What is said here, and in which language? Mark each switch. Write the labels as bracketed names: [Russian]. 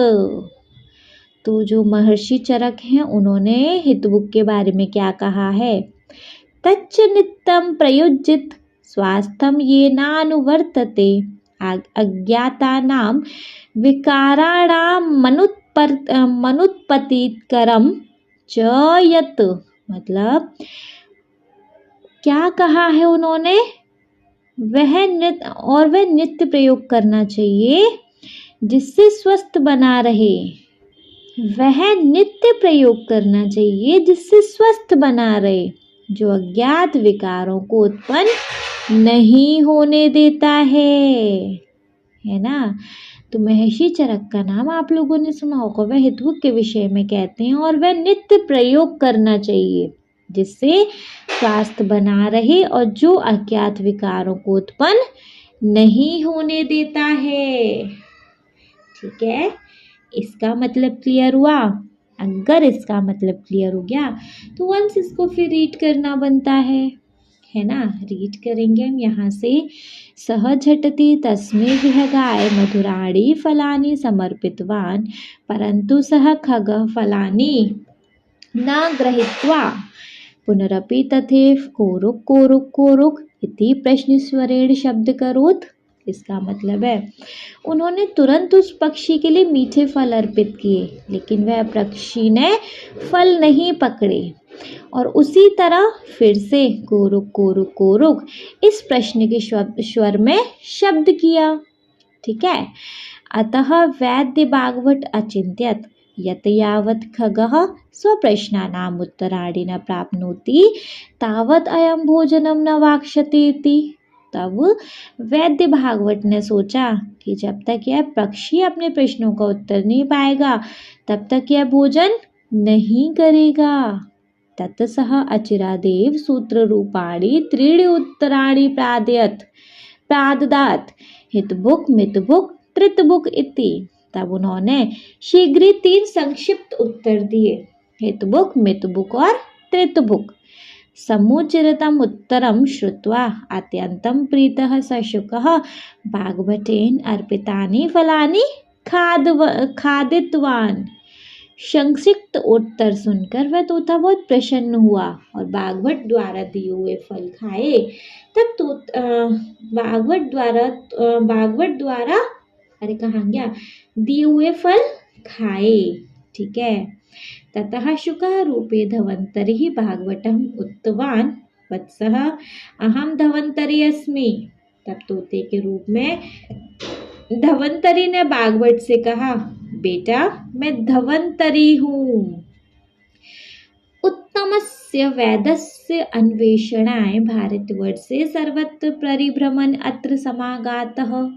[Hindi] तो जो महर्षि चरक हैं उन्होंने हितबुक के बारे में क्या कहा है, [Sanskrit] तच्च नित्यं प्रयुज्यत स्वास्थ्यं येनानुवर्तते अज्ञातानां विकाराणां मनुत्पत्तिकरं च यत्। [Hindi] मतलब क्या कहा है उन्होंने, वह नित्य प्रयोग करना चाहिए जिससे स्वस्थ बना रहे। वह नित्य प्रयोग करना चाहिए जिससे स्वस्थ बना रहे, जो अज्ञात विकारों को उत्पन्न नहीं होने देता है ना। तो महर्षि चरक का नाम आप लोगों ने सुना होगा। वह हितवुक के विषय में कहते हैं और वह नित्य प्रयोग करना चाहिए जिससे स्वास्थ्य बना रहे और जो अज्ञात विकारों को उत्पन्न नहीं होने देता है। ठीक है, इसका मतलब क्लियर हुआ। अगर इसका मतलब क्लियर हो गया तो वंस इसको फिर रीड करना बनता है ना। रीड करेंगे हम यहाँ से। [Sanskrit] सह झटति तस्मै विहगाय मधुराणि फलानि समर्पितवान् परंतु सह खगः फलानि न गृहीत्वा पुनरपि तथैव कोरुक् कोरुक् कोरुक् इति प्रश्नस्वरेण शब्द करोत्। [Hindi] इसका मतलब है उन्होंने तुरंत उस पक्षी के लिए मीठे फल अर्पित किए, लेकिन वह पक्षी ने फल नहीं पकड़े और उसी तरह फिर से कोरुक कोरुक कोरुक इस प्रश्न के स्वर में शब्द किया। ठीक है, [Sanskrit] अतः वैद्य भागवत अचिंत्यत यत यावत् खगः स्वप्रश्नानाम् उत्तराणि न प्राप्नोति तावत् अयं भोजनं न वाक्ष्यते इति। [Hindi] तब वैद्य भागवत ने सोचा कि जब तक यह पक्षी अपने प्रश्नों का उत्तर नहीं पाएगा तब तक यह भोजन नहीं करेगा। [Sanskrit] ततसः अचिरादेव सूत्र रूपाणि त्रीणि उत्तराणि प्राददात हितबुक मितबुक त्रितबुक इति। [Hindi] तब उन्होंने शीघ्र ही 3 संक्षिप्त उत्तर दिए, हितबुक मितबुक और त्रितबुक। [Sanskrit] समुचिरतम उत्तरम श्रुत्वा अत्यंतं प्रीतः स शुकः भागवतेन अर्पितानि फलानि खादितवान्। [Hindi] संक्षिप्त उत्तर सुनकर वह तोता बहुत प्रसन्न हुआ और भागवत द्वारा दिए हुए फल खाए। तब भागवत द्वारा कहाँ गया, दिए हुए फल खाए। ठीक है, [Sanskrit] ततः शुकः रूपे धवन्तरिः भागवतम् उक्तवान् वत्सः अहं धवन्तरी अस्मि। [Hindi] तब तोते के रूप में धवन्तरी ने भागवत से कहा, बेटा मैं धवन्तरी हूँ। [Sanskrit] उत्तमस्य वेदस्य अन्वेषणाय भारतवर्षे सर्वत्र परिभ्रमन् अत्र समागतः।